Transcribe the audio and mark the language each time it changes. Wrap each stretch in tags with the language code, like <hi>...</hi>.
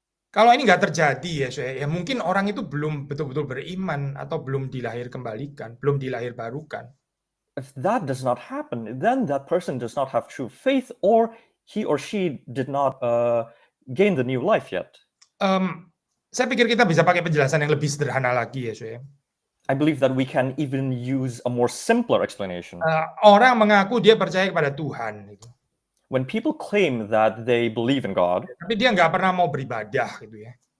<id>Kalau ini nggak terjadi ya mungkin orang itu belum betul-betul beriman atau belum dilahir kembalikan, belum dilahir barukan.</id> <en>If that does not happen, then that person does not have true faith, or he or she did not gain the new life yet.</en> <id>Saya pikir kita bisa pakai penjelasan yang lebih sederhana lagi ya.</id> <en>I believe that we can even use a more simpler explanation.</en> <id>Orang mengaku dia percaya kepada Tuhan. Gitu.</id> <en>When people claim that they believe in God,</en> <id>tapi dia nggak pernah mau beribadah gitu ya.</id>